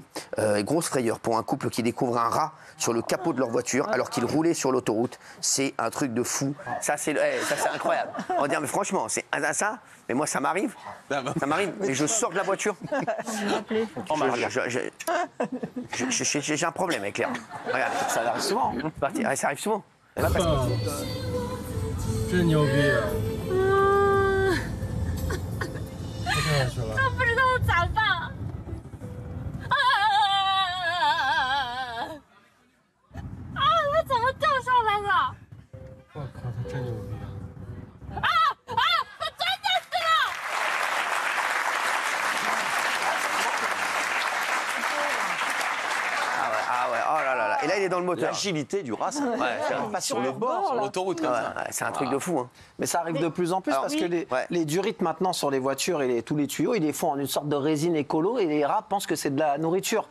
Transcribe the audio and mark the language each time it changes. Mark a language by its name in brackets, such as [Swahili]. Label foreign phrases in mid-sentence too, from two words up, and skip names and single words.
[French] Grosse frayeur pour un couple qui découvre un rat sur le capot de leur voiture alors qu'ils roulaient sur l'autoroute. C'est un truc de fou. Ça, c'est incroyable. On va dire, mais franchement, c'est ça. Mais moi, ça m'arrive. Ça m'arrive. Et je sors de la voiture. J'ai un problème avec les rats. Regarde, ça arrive souvent. Ça arrive souvent. [Chinese] 真牛逼！都不知道咋办。他怎么掉上来了？我靠，他真牛逼！他真的死了！ [French] Ah ouais, oh là là là. Et là, il est dans le moteur. L'agilité du rat, pas sur le bord, sur l'autoroute comme ça. C'est un truc de fou. Hein. Mais ça arrive de plus en plus parce que les durites maintenant sur les voitures et tous les tuyaux, ils les font en une sorte de résine écolo et les rats pensent que c'est de la nourriture.